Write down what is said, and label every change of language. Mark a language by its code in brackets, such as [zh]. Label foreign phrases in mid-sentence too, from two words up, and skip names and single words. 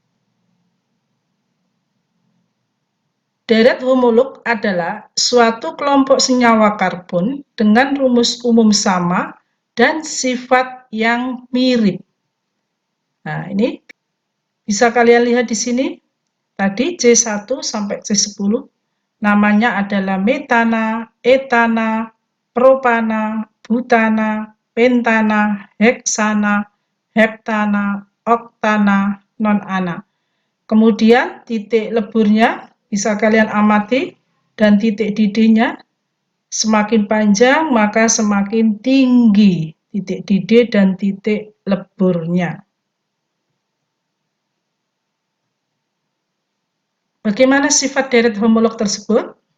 [id] Deret homolog adalah suatu kelompok senyawa karbon dengan rumus umum sama dan sifat yang mirip. Nah, ini bisa kalian lihat di sini. Tadi C1 sampai C10 namanya adalah metana, etana, propana, butana, pentana, heksana, heptana, oktana, nonana. Kemudian titik leburnya bisa kalian amati dan titik didihnya semakin panjang maka semakin tinggi titik didih dan titik leburnya. Bagaimana sifat deret homolog tersebut?